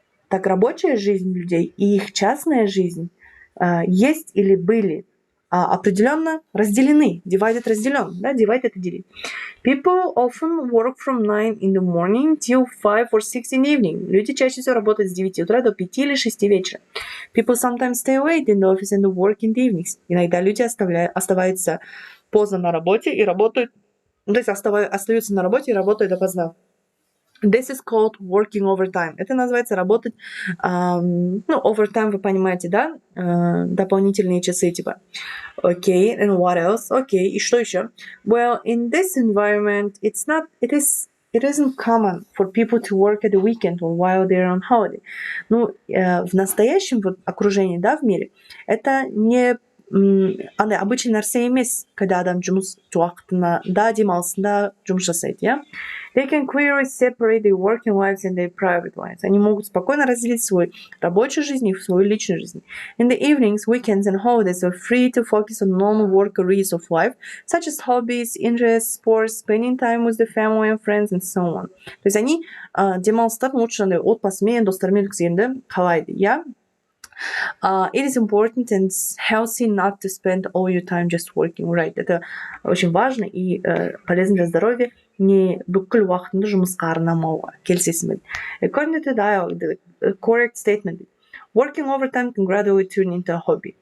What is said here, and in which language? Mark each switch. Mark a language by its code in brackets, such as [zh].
[ru] рабочая жизнь людей и их частная жизнь есть или были определенно разделены. Divided разделен, да, divide это делить. [en] People often work from 9 in the morning till 5 or 6 in the evening. [ru] Люди чаще всего работают с 9 утра до 5 или 6 вечера. [en] People sometimes stay late in the office and work in the evenings. [ru] Иногда люди оставаются поздно на работе и работают, то есть остаются на работе и работают допоздна. [en] This is called working overtime. [ru] Это называется работать, overtime, вы понимаете, да? Дополнительные часы, [en] Okay, and what else? [ru] Okay, и что еще? [en] Well, in this environment, it isn't common for people to work at the weekend or while they're on holiday. [ru] В настоящем окружении, да, в мире, это не обычный [kk] нәрсе емес, [ru] когда [kk] адам жұмыс уақытына, да, демалысында жұмыс жасайды, [ru] yeah? [en] They can clearly separate their working lives and their private lives. [ru] Они могут спокойно разделить свою рабочую жизнь и свою личную жизнь. [en] In the evenings, weekends and holidays are free to focus on non-work areas of life, such as hobbies, interests, sports, spending time with the family and friends, and so on. [ru] То есть они [kk] демалыстарын [ru] лучше [kk] отбасымен, достарымен өткізгенді қалайды, yeah? [en] It is important and healthy not to spend all your time just working, right? [ru] Это очень важно и полезно для здоровья не [kk] бүкіл уақытыңды жұмысқа арнамауға. Келісесің бе? [en] According to the dialogue, the correct statement, working overtime can gradually turn into a hobby.